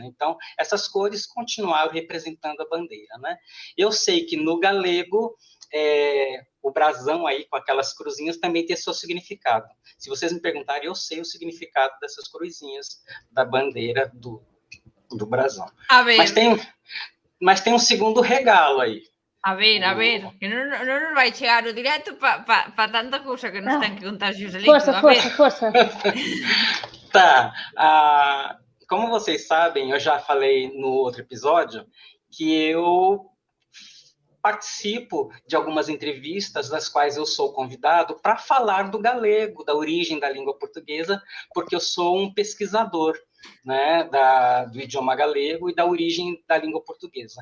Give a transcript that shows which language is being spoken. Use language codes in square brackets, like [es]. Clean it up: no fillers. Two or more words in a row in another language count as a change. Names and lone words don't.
[pt] Então, essas cores continuaram representando a bandeira, né? Eu sei que no galego, o brasão aí, com aquelas cruzinhas, também tem seu significado. Se vocês me perguntarem, eu sei o significado dessas cruzinhas da bandeira do brasão. Mas tem um segundo regalo aí. [gl] A ver, que non nos vai chegar o directo para tanta cousa que nos ten que contar Joselito. Força. [pt] Tá. Como vocês sabem, eu já falei no outro episódio que eu participo de algumas entrevistas das quais eu sou convidado para falar do galego, da origem da língua portuguesa, porque eu sou um pesquisador, né, do idioma galego e da origem da língua portuguesa.